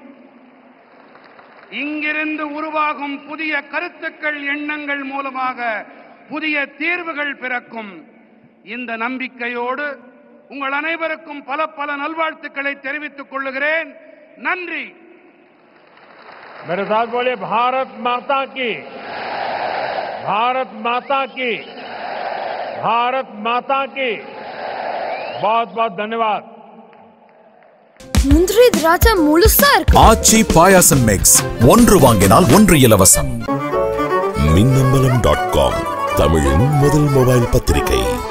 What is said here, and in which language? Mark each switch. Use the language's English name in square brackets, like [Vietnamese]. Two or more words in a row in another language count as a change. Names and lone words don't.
[Tamil] இங்கிருந்து உருவாகும் புதிய கருத்துக்கள், எண்ணங்கள் மூலமாக புதிய தீர்வுகள் பிறக்கும். இந்த நம்பிக்கையோடு உங்கள் அனைவருக்கும் பல பல நல்வாழ்த்துக்களை தெரிவித்துக் கொள்கிறேன். நன்றி. [Hindi] मेरे साथ बोले भारत माता की, भारत माता की, भारत माता की. बहुत बहुत धन्यवाद. [Tamil] முந்திரி திராட்சை முழுசா இருக்கு. ஆச்சி பாயாசம் மிக்ஸ், ஒன்று வாங்கினால் ஒன்று இலவசம். மின்னம்பலம்.com, தமிழின் முதல் மொபைல் பத்திரிகை.